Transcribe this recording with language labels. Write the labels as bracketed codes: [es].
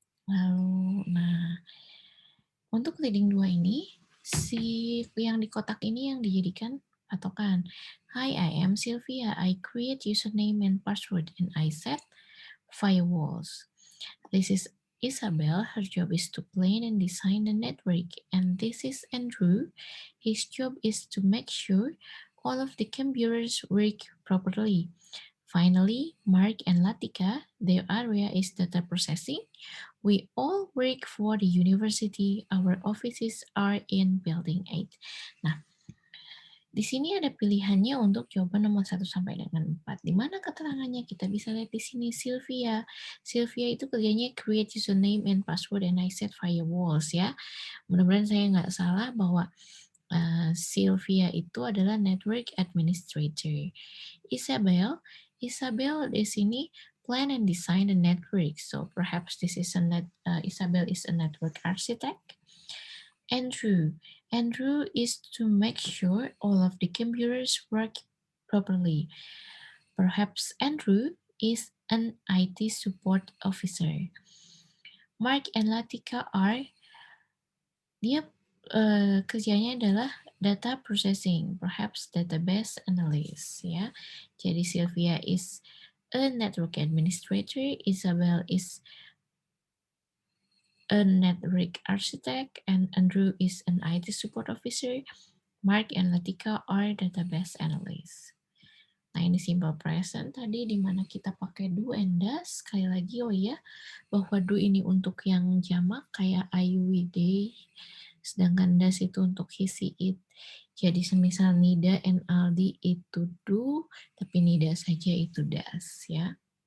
[id] Lalu nah untuk reading 2 ini si yang di kotak ini yang dijadikan patokan. [en] Hi, I am Sylvia. I create username and password and I set firewalls. This is Isabel. Her job is to plan and design the network. And this is Andrew. His job is to make sure all of the computers work properly. Finally, Mark and Latika, their area is data processing. We all work for the university. Our offices are in building 8. [id] Nah, di sini ada pilihannya untuk jawaban nomor 1 sampai dengan 4. Di mana keterangannya? Kita bisa lihat di sini Sylvia. Sylvia itu kerjanya [en] create username and password and I set firewalls [id] ya. Mudah-mudahan saya nggak salah bahwa Sylvia itu adalah network administrator. [en] Isabel [id] di sini [en] plan and design the network. So perhaps this is Isabel is a network architect. Andrew is to make sure all of the computers work properly. Perhaps Andrew is an IT support officer. Mark and Latika [id] dia kerjanya adalah [en] data processing, perhaps database analyst ya. [id] Jadi [en] Sylvia is a network administrator, Isabel is a network architect, and Andrew is an IT support officer. Mark and Latika are database analysts. [id] Nah, ini simple present tadi di mana kita pakai do and does. Sekali lagi, oh iya, bahwa do ini untuk yang jamak kayak I, we, they. Sedangkan does itu untuk he, she, it. Jadi semisal Nida and Aldi itu do, tapi Nida saja itu does ya.